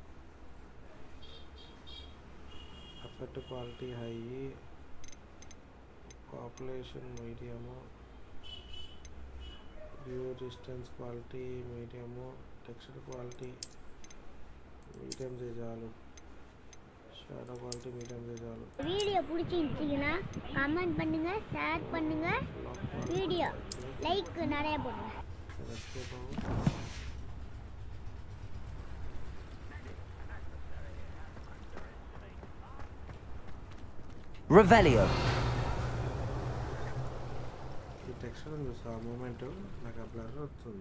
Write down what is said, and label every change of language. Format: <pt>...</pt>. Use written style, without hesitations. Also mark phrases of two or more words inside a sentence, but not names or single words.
<en>effect quality high, population medium, view distance quality medium, texture quality medium చేయాలి, shadow quality medium చేయాలి.</en> <ta>வீடியோ பிடிச்சிருந்துச்சுன்னா கமெண்ட் பண்ணுங்க, ஷேர் பண்ணுங்க, வீடியோ லைக் நிறைய போடுங்க.</ta> <te>Revelio. ఈ టెక్స్చర్ చూసా మూమెంట్ నాకు ఆ బ్లర్ వస్తుంది.</te>